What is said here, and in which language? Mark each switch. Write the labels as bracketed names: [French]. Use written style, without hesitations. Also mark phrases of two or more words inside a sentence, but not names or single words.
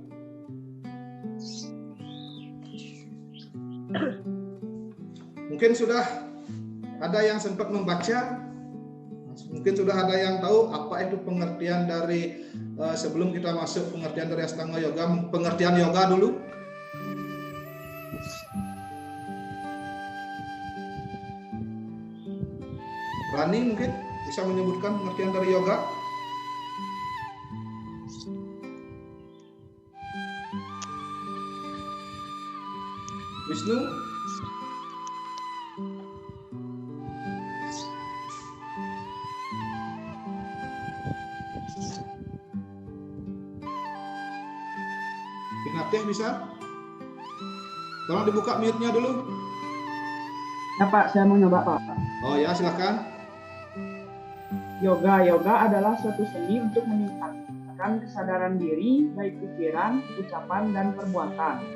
[Indonesian] Mungkin sudah ada yang sempat membaca, mungkin sudah ada yang tahu apa itu pengertian dari sebelum kita masuk pengertian dari Astanga Yoga, pengertian yoga dulu. Rani mungkin bisa menyebutkan pengertian dari yoga. Wisnu? Pinatih bisa? Tolong dibuka mute-nya dulu. Ya Pak, saya mau nyoba Pak. Oh ya, silakan. Yoga adalah suatu seni untuk meningkatkan kesadaran diri, baik pikiran, ucapan, dan perbuatan.